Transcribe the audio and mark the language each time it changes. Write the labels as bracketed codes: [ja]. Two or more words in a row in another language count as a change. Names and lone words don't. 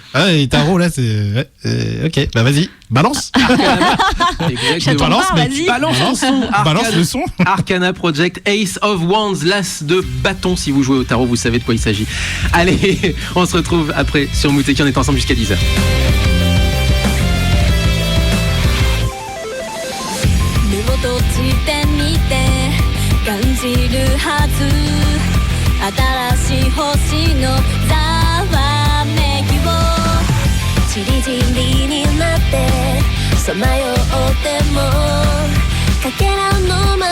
[fr] Ah, les tarots, là, c'est. Ok, bah vas-y, balance. Balance, vas-y. Balance le son. [en] Arcana Project, Ace of Wands, [fr] l'as de bâton. Si vous jouez au tarot, vous savez de quoi il s'agit. Allez, on se retrouve après sur Muteki. On est ensemble jusqu'à 10h. [ja] 感じるはず新しい星のざわめきをちりぢりになってさまよってもかけらのま